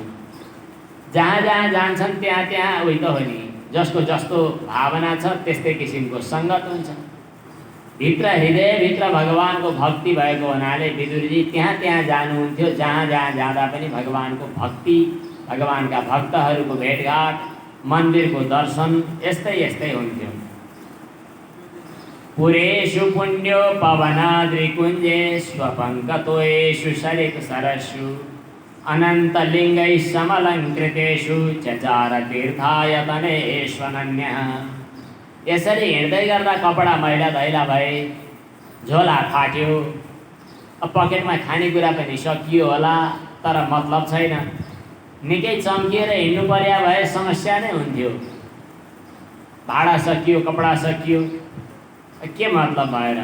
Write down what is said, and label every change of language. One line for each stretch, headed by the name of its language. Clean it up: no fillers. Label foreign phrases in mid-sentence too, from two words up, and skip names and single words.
Nepali: जहाँ जहाँ जान्छन् त्यहाँ त्यहाँ उही त हो नि, जसको जस्तो भावना छ त्यस्तै किसिमको सङ्गत हुन्छ। भित्र हृदयभित्र भगवानको भक्ति भएको हुनाले विदुरजी त्यहाँ त्यहाँ जानुहुन्थ्यो। जहाँ जहाँ जाँदा पनि भगवानको भक्ति, भगवानका भक्तहरूको भेटघाट, मन्दिरको दर्शन यस्तै यस्तै हुन्थ्यो।
Sanskrit: पुरेषु पुण्यो पवनाद्रिकुञ्जे स्वपङ्कतोषु सरित सरस्सु अनन्तलिङ्गैः समलङ्कृतेषु चचार तीर्थायतनेष्वनन्यः।
Nepali: यसरी हिँड्दै गर्दा कपडा मैला दैला भए, झोला फाट्यो, पकेटमा खानेकुरा पनि सकियो होला, तर मतलब छैन। निकै चम्किएर हिँड्नु पर्या भए समस्या नै हुन्थ्यो। भाडा सकियो, कपडा सकियो, के मतलब भएर?